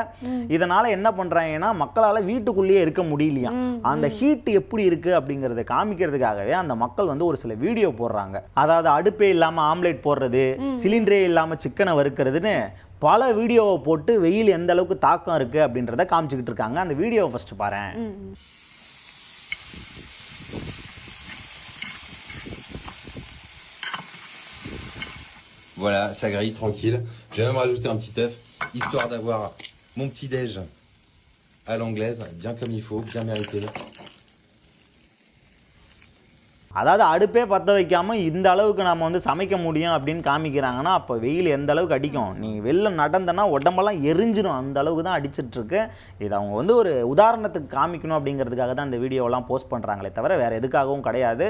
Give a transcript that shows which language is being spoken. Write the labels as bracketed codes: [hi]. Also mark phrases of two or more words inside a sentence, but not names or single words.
[ta] இதனால் என்ன பண்ணுறாங்கன்னா, மக்களால் வீட்டுக்குள்ளேயே இருக்க முடியலையா. அந்த ஹீட் எப்படி இருக்குது அப்படிங்கிறத காமிக்கிறதுக்காகவே அந்த மக்கள் வந்து ஒரு சில வீடியோ போடுறாங்க. அதாவது அடுப்பே இல்லாமல் ஆம்லேட் போடுறது, சிலிண்டரே இல்லாமல் சிக்கனை வறுக்கிறதுன்னு பல வீடியோவை போட்டு வெயில் எந்த அளவுக்கு தாக்கம் இருக்குது அப்படின்றத காமிச்சிக்கிட்டு இருக்காங்க. அந்த வீடியோவை ஃபர்ஸ்ட் பாருங்க. [fr] Voilà, ça grille tranquille. J'ai même rajouté un petit œuf, histoire d'avoir mon petit déj à l'anglaise, bien comme il faut, bien mérité. [ta] அதாவது அடுப்பே பற்ற வைக்காமல் இந்த அளவுக்கு நம்ம வந்து சமைக்க முடியும் அப்படின்னு காமிக்கிறாங்கன்னா, அப்போ வெயில் எந்த அளவுக்கு அடிக்கும். நீ வெளில நடந்தனா உடம்பெல்லாம் எரிஞ்சிடும், அந்த அளவுக்கு தான் அடிச்சிட்ருக்கு. இதை அவங்க வந்து ஒரு உதாரணத்துக்கு காமிக்கணும் அப்படிங்கிறதுக்காக தான் இந்த வீடியோலாம் போஸ்ட் பண்ணுறாங்களே தவிர வேறு எதுக்காகவும் கிடையாது.